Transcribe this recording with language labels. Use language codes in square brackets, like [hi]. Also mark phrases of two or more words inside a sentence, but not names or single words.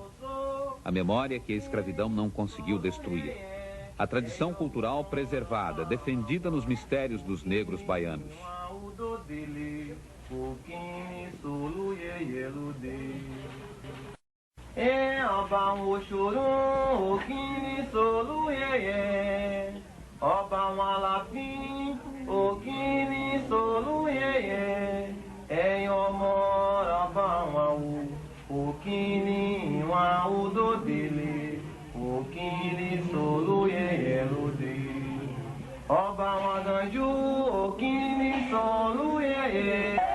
[pt] A memória que a escravidão não conseguiu destruir. A tradição cultural preservada, defendida nos mistérios dos negros baianos. [yo] Òkìní sòlú yẹyẹ lóde. Ẹ ọba wọn òṣòro, òkìní sòlú yẹyẹ. Ọba wọn Aláàfin, òkìní sòlú yẹyẹ. Ẹ̀yin ọmọ ọba wọn wò, òkìní wọn òdòdèlè. Òkìní sòlú yẹyẹ lóde. Ọba wọn Gànjú, òkìní sòlú yẹyẹ.